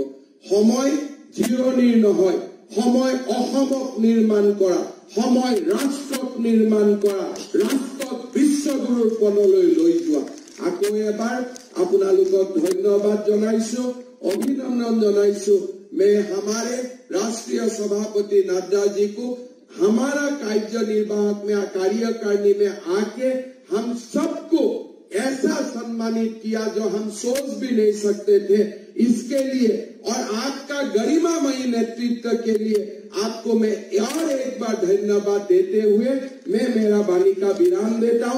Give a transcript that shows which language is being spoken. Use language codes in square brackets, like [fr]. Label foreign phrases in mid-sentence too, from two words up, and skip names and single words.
[as] সময় জিৰণিৰ নহয়, সময় অসমক নিৰ্মাণ কৰা, সময় ৰাষ্ট্ৰক নিৰ্মাণ কৰা, ৰাষ্ট্ৰক বিশ্বগুৰুৰ পদলৈ লৈ যোৱা। আকৌ এবাৰ আপোনালোকক ধন্যবাদ জনাইছো, অভিনন্দন জনাইছো। [hi] मैं हमारे राष्ट्रीय सभापति नड्डा जी को हमारा कार्यनिर्वाहक में कार्यकारिणी में आके हम सबको ऐसा सम्मानित किया जो हम सोच भी नहीं सकते थे। इसके लिए और आपका गरिमामयी नेतृत्व के लिए आपको मैं और एक बार धन्यवाद देते हुए मैं मेरा वाणी का विराम देता हूँ।